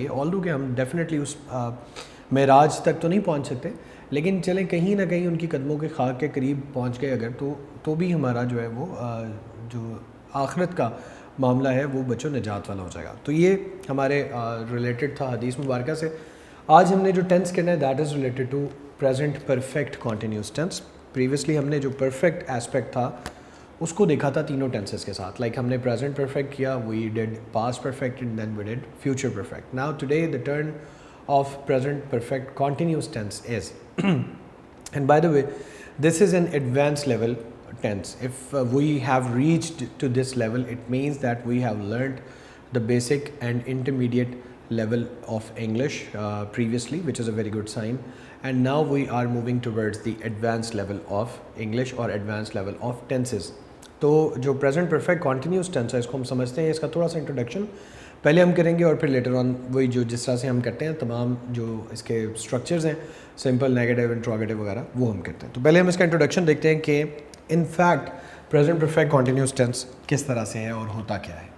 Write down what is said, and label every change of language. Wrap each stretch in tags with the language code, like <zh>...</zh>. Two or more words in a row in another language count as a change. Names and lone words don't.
<ur>آلدو کہ ہم ڈیفینیٹلی اس معراج تک تو نہیں پہنچ سکتے، لیکن چلیں کہیں نہ کہیں ان کی قدموں کے خاک کے قریب پہنچ گئے اگر، تو بھی ہمارا جو ہے وہ جو آخرت کا معاملہ ہے وہ بچوں نجات والا ہو جائے گا. تو یہ ہمارے ریلیٹڈ تھا حدیث مبارک سے. آج ہم نے جو ٹینس کرنا ہے</ur> <en>That is related to present perfect continuous tense.</en> <ur>پریویسلی ہم نے جو</ur> <en>perfect aspect</en> <ur>تھا اس کو دیکھا تھا تینوں ٹینسز کے ساتھ. لائک ہم نے</ur> <en>present perfect</en> <ur>کیا,</ur> <en>We did past perfect and then we did future perfect. Now today the turn of present perfect continuous tense is and by the way this is an advanced level tense. If we have reached to this level, it means that we have learned the basic and intermediate level of English previously, which is a very good sign, and now we are moving towards the advanced level of English or advanced level of tenses.</en> <ur>تو جو</ur> <en>present perfect continuous tense</en> <ur>ہے اس کو ہم سمجھتے ہیں. اس کا تھوڑا سا انٹروڈکشن پہلے ہم کریں گے اور پھر</ur> <en>later on</en> <ur>وہی جو جس طرح سے ہم کرتے ہیں تمام جو اس کے اسٹرکچرز ہیں، سمپل، نیگیٹو، انٹروگیٹو وغیرہ، وہ ہم کرتے ہیں. تو پہلے ہم اس کا انٹروڈکشن دیکھتے ہیں کہ</ur> <en>in fact present perfect continuous tense</en> <ur>کس طرح سے ہے اور ہوتا کیا ہے.</ur>